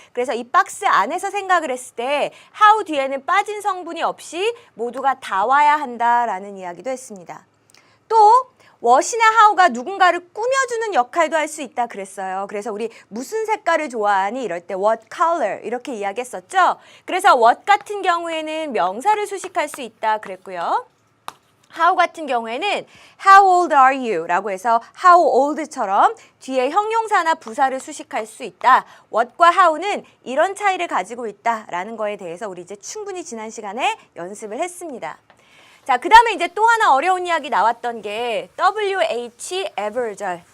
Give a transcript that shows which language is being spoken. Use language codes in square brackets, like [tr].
[ko] 그래서 이 박스 안에서 생각을 했을 때 how 뒤에는 빠진 성분이 없이 모두가 다 와야 한다라는 이야기도 했습니다. 또 what이나 how가 누군가를 꾸며주는 역할도 할 수 있다 그랬어요. 그래서 우리 무슨 색깔을 좋아하니? 이럴 때 [en] what color [ko] 이렇게 이야기했었죠. 그래서 what 같은 경우에는 명사를 수식할 수 있다 그랬고요. [en] how [ko] 같은 경우에는 [en] how old are you? [ko] 라고 해서 how old처럼 뒤에 형용사나 부사를 수식할 수 있다. what과 how는 이런 차이를 가지고 있다라는 거에 대해서 우리 이제 충분히 지난 시간에 연습을 했습니다. 자, 그 다음에 이제 또 하나 어려운 이야기 나왔던 게 WH ever절.